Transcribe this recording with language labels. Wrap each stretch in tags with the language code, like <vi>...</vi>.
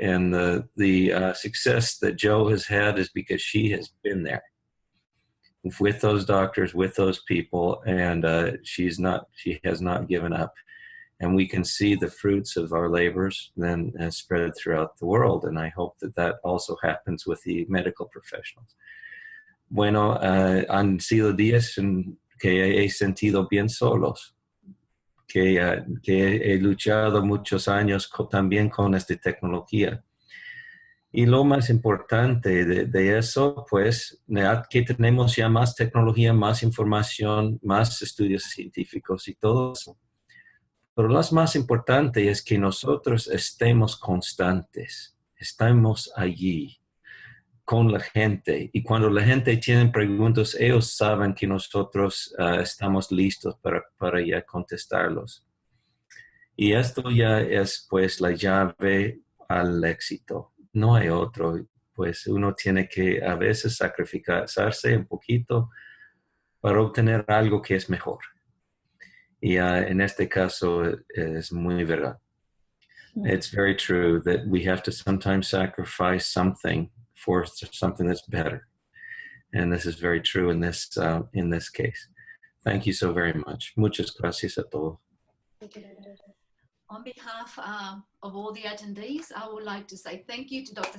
<en>And the success that Joe has had is because she has been there with those doctors, with those people, and she has not given up. And we can see the fruits of our labors then spread throughout the world. And I hope that also happens with the medical professionals.</en> <es>Bueno, han sido días en que he sentido bien solos, que he luchado muchos años también con esta tecnología. Y lo más importante de eso, pues, que tenemos ya más tecnología, más información, más estudios científicos y todo eso. Pero lo más importante es que nosotros estemos constantes, estamos allí con la gente. Y cuando la gente tiene preguntas, ellos saben que nosotros estamos listos para ya contestarlos. Y esto ya es, pues, la llave al éxito. No hay otro. Pues uno tiene que a veces sacrificarse un poquito para obtener algo que es mejor. Y en este caso es muy verdad.</es> <en>It's very true that we have to sometimes sacrifice something for something that's better. And this is very true in this case. Thank you so very much.</en> <es>Muchas gracias a todos.</es> <en>On behalf of all the attendees, I would like to say thank you to Dr.</en>